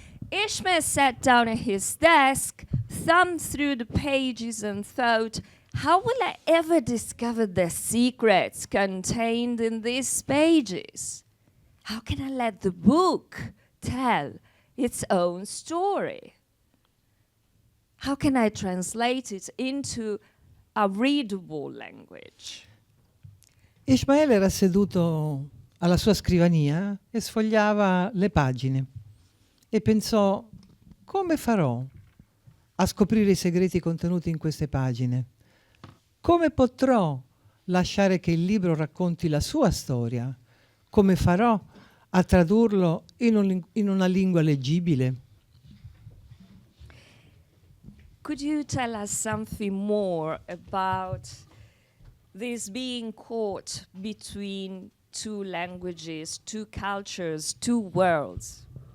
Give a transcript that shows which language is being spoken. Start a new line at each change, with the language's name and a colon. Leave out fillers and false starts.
English: Ishmael sat down at his desk, thumbed through the pages and thought, how will I ever discover the secrets contained in these pages? How can I let the book tell its own story? How can I translate it into a readable language?
Italian: Ishmael era seduto alla sua scrivania e sfogliava le pagine e pensò: come farò a scoprire i segreti contenuti in queste pagine? Come potrò lasciare che il libro racconti la sua storia? Come farò a tradurlo in una lingua leggibile?
English: Could you tell us something more about this being caught between two languages, two cultures, two worlds?